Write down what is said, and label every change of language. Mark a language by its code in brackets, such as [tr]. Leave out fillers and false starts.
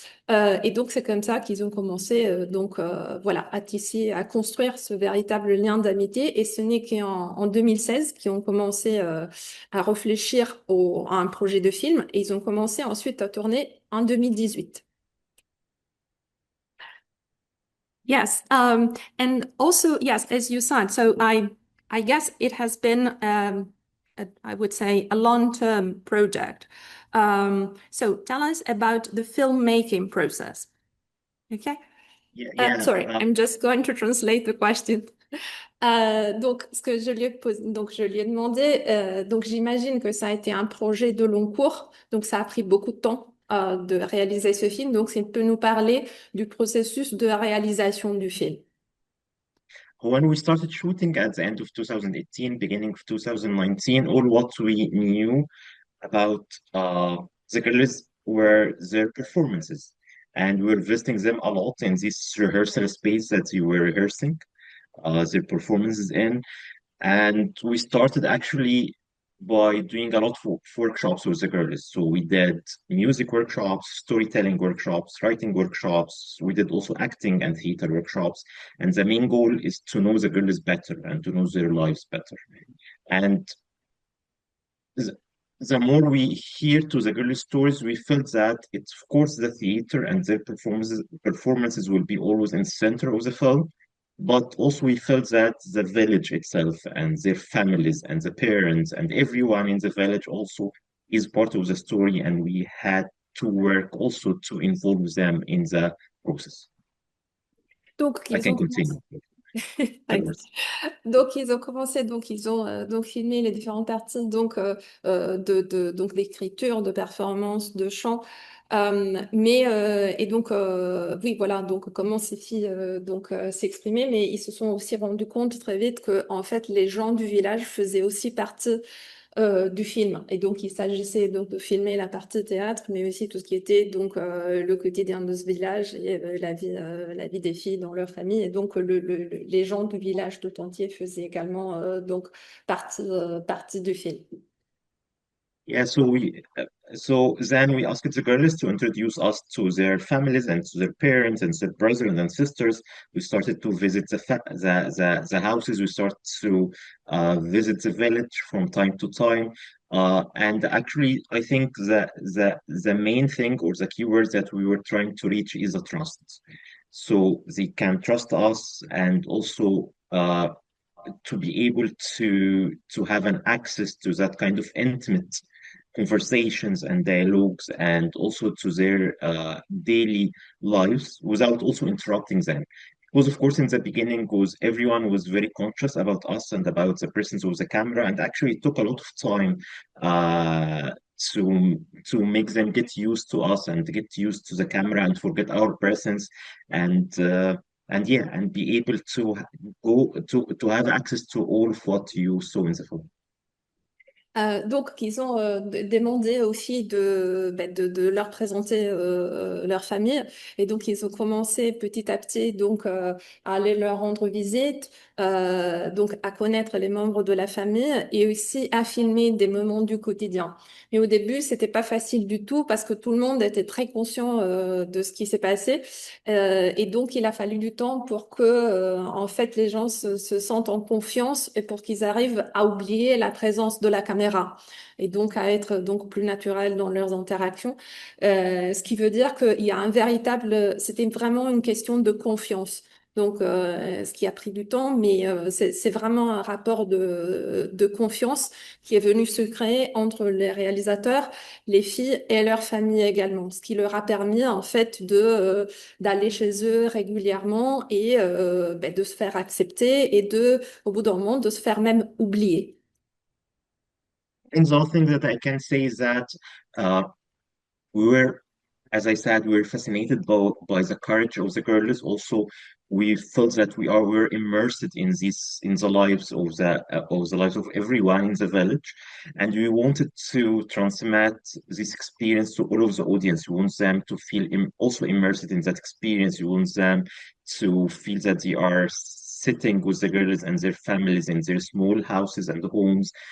[fr] Et donc, c'est comme ça qu'ils ont commencé donc voilà, à tisser, à construire ce véritable lien d'amitié. Et ce n'est en 2016 qu'ils ont commencé à réfléchir à un projet de film. Et ils ont commencé ensuite à tourner en 2018. [en] Yes, and also yes, as you said. So I guess it has been I would say a long-term project. So tell us about the filmmaking process. Okay. Yeah, yeah. Sorry, I'm just going to translate the question. [fr] Donc, ce que je lui ai posé, donc je lui ai demandé, donc j'imagine que ça a été un projet de long cours, donc ça a pris beaucoup de temps de réaliser ce film. Donc, s'il peut nous parler du processus de réalisation du film. [en] When we started shooting at the end of 2018, beginning of 2019, all what we knew about the girls were their performances. And we were visiting them a lot in this rehearsal space that you were rehearsing their performances in. And we started actually by doing a lot of workshops with the girls. So we did music workshops, storytelling workshops, writing workshops. We did also acting and theater workshops. And the main goal is to know the girls better and to know their lives better. And the, the more we hear to the girls' stories, we felt that it's of course the theater and their performances will be always in the center of the film, but also we felt that the village itself and their families and the parents and everyone in the village also is part of the story, and we had to work also to involve them in the process. [fr] Donc, [en] I [fr] ils [en] can [fr] ont commencé. [en] continue afterwards. [fr] Donc ils ont commencé, donc ils ont donc filmé les différentes parties donc donc d'écriture, de performance, de chant. Et donc oui voilà donc comment ces filles s'exprimer, mais ils se sont aussi rendus compte très vite que en fait les gens du village faisaient aussi partie du film. Et donc, il s'agissait donc de filmer la partie théâtre, mais aussi tout ce qui était donc le quotidien de ce village et la vie des filles dans leur famille. Et donc, les gens du village tout entier faisaient également donc partie du film. [en] Yeah, so then we asked the girls to introduce us to their families and to their parents and their brothers and sisters. We started to visit the houses. We started to visit the village from time to time. And actually, I think the main thing or the keyword that we were trying to reach is the trust. So they can trust us, and also to be able to have an access to that kind of intimate conversations and dialogues, and also to their daily lives without also interrupting them. Because of course in the beginning was everyone was very conscious about us and about the presence of the camera, and actually it took a lot of time uh, to make them get used to us and get used to the camera and forget our presence, and yeah, and be able to go to have access to all of what you saw in the film. [fr] Donc, ils ont demandé aux filles de leur présenter leur famille. Et donc, ils ont commencé petit à petit donc, à aller leur rendre visite, donc à connaître les membres de la famille et aussi à filmer des moments du quotidien. Mais au début, c'était pas facile du tout parce que tout le monde était très conscient de ce qui s'est passé. Et donc, il a fallu du temps pour que, en fait, les gens se sentent en confiance et pour qu'ils arrivent à oublier la présence de la caméra et donc à être donc plus naturels dans leurs interactions. Ce qui veut dire qu'il y a un véritable, c'était vraiment une question de confiance. Donc, ce qui a pris du temps, mais c'est vraiment un rapport de confiance qui est venu se créer entre les réalisateurs, les filles et leurs familles également, ce qui leur a permis en fait d'aller chez eux régulièrement et de se faire accepter et au bout d'un moment, de se faire même oublier. [en] And the other thing that I can say is that uh, we were, as I said, we were fascinated by the courage of the girls. Also, we felt that we were immersed in the lives of the lives of everyone in the village, and we wanted to transmit this experience to all of the audience. We want them to feel also immersed in that experience. We want them to feel that they are sitting with the girls and their families in their small houses and homes.